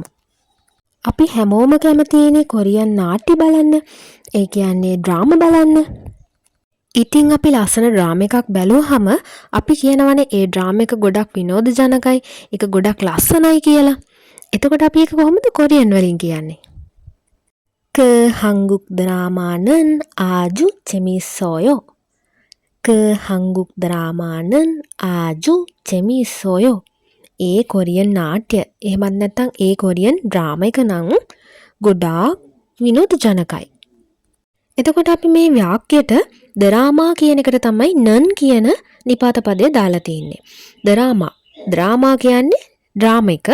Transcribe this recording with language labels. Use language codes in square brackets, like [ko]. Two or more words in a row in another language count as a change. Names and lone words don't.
[si] අපි හැමෝම කැමතිනේ කොරියන් නාට්‍ය බලන්න. ඒ කියන්නේ ඩ්‍රාමා බලන්න. ඉතින් අපි ලස්සන ඩ්‍රාමා එකක් බැලුවහම අපි කියනවනේ ඒ ඩ්‍රාමා එක ගොඩක් විනෝදජනකයි, ඒක ගොඩක් ලස්සනයි කියලා. එතකොට අපි ඒක කොහොමද කොරියන් වලින් කියන්නේ? [ko] ක 한국 드라마는 아주 재밌어요. 그 한국 드라마는 아주 재밌어요. [si] ඒ කොරියන් නාට්‍ය එහෙමත් නැත්නම් ඒ කොරියන් ඩ්‍රාමා එක නම් ගොඩාක් විනෝදජනකයි. එතකොට අපි මේ වාක්‍යයට දරාමා කියන එකට තමයි නන් කියන නිපාත පදය දාලා තියෙන්නේ. දරාමා කියන්නේ ඩ්‍රාමා එක.